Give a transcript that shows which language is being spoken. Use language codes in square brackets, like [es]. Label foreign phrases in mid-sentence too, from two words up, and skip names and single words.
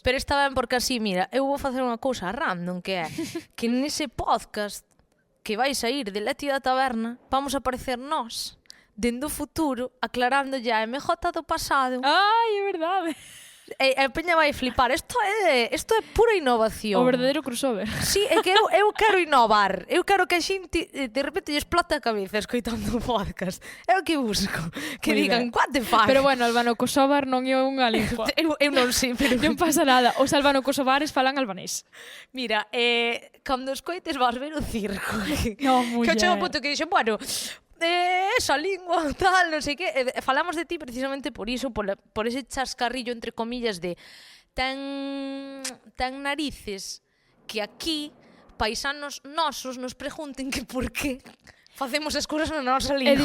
[gl] Pero está ben porque así, mira, eu vou facer unha cousa random, que é que nese podcast que vai sair de Leti da Taberna, [es] vamos a aparecer [gl] nós, dende o futuro, aclarándolle a MJ do pasado. Ai, é verdade. E a peña vai flipar. Isto é pura innovación. O verdadeiro crossover. Sí, é que eu quero innovar. Eu quero que a xente de repente lle explote a cabeza escoitando o podcast. É o que busco. Que Moi digan, ben. [en] what the fuck? [gl] Pero bueno, albano-kosovar non é unha lingua. Eu non sei, pero... Non pasa nada. Os albano-kosovares falan albanés. Mira, cando escoites vas ver o circo. No, Que eu chego ao muller. punto que dixen, bueno, esa lingua, tal, non sei que. Falamos de ti precisamente por iso, por ese chascarrillo, entre comillas, de ten narices que aquí paisanos nosos nos pregunten que por qué facemos as cousas na nosa lingua.